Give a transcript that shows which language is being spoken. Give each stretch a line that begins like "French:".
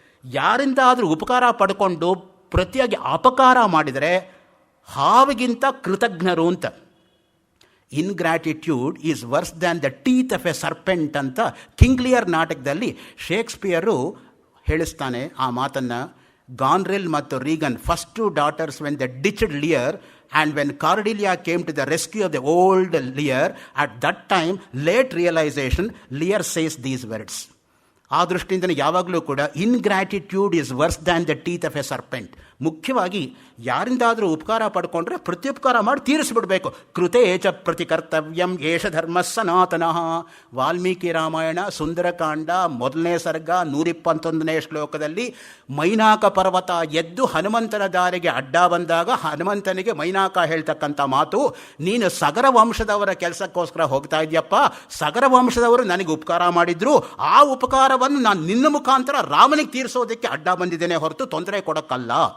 Kannada: ಯಾರಿಂದ ಆದರೂ ಉಪಕಾರ ಪಡ್ಕೊಂಡು ಪ್ರತಿಯಾಗಿ ಅಪಕಾರ ಮಾಡಿದರೆ ಹಾವಿಗಿಂತ ಕೃತಜ್ಞರು ಅಂತ.
English: ingratitude is worse than the teeth of a serpent
Kannada: ಅಂತ ಕಿಂಗ್ ಲಿಯರ್ ನಾಟಕದಲ್ಲಿ ಶೇಕ್ಸ್ಪಿಯರು ಹೇಳಿಸ್ತಾನೆ ಆ ಮಾತನ್ನು.
English: Goneril ಮತ್ತು Regan, first 2 daughters when the ditched Lear and when Cordelia came to the rescue of the old Lear, at that time late realization Lear says these words.
Kannada: ಆ ದೃಷ್ಟಿಯಿಂದ ಯಾವಾಗಲೂ ಕೂಡ
English: Ingratitude is worse than the teeth of a serpent.
Kannada: ಮುಖ್ಯವಾಗಿ ಯಾರಿಂದಾದರೂ ಉಪಕಾರ ಪಡ್ಕೊಂಡ್ರೆ ಪ್ರತ್ಯುಪಕಾರ ಮಾಡಿ ತೀರಿಸಿಬಿಡಬೇಕು.
Sanskrit: ಕೃತೇ ಚ ಪ್ರತಿಕರ್ತವ್ಯಂ ಏಷ ಧರ್ಮ ಸನಾತನಃ.
Kannada: ವಾಲ್ಮೀಕಿ ರಾಮಾಯಣ ಸುಂದರಕಾಂಡ 1ನೇ ಸರ್ಗ 121ನೇ ಶ್ಲೋಕದಲ್ಲಿ ಮೈನಾಕ ಪರ್ವತ ಎದ್ದು ಹನುಮಂತನ ದಾರಿಗೆ ಅಡ್ಡ ಬಂದಾಗ ಹನುಮಂತನಿಗೆ ಮೈನಾಕ ಹೇಳ್ತಕ್ಕಂಥ ಮಾತು, ನೀನು ಸಗರ ವಂಶದವರ ಕೆಲಸಕ್ಕೋಸ್ಕರ ಹೋಗ್ತಾ ಇದೆಯಪ್ಪ, ಸಗರ ವಂಶದವರು ನನಗೆ ಉಪಕಾರ ಮಾಡಿದ್ರು, ಆ ಉಪಕಾರವನ್ನು ನಾನು ನಿನ್ನ ಮುಖಾಂತರ ರಾಮನಿಗೆ ತೀರಿಸೋದಕ್ಕೆ ಅಡ್ಡ ಬಂದಿದ್ದೇನೆ ಹೊರತು ತೊಂದರೆ ಕೊಡೋಕ್ಕಲ್ಲ.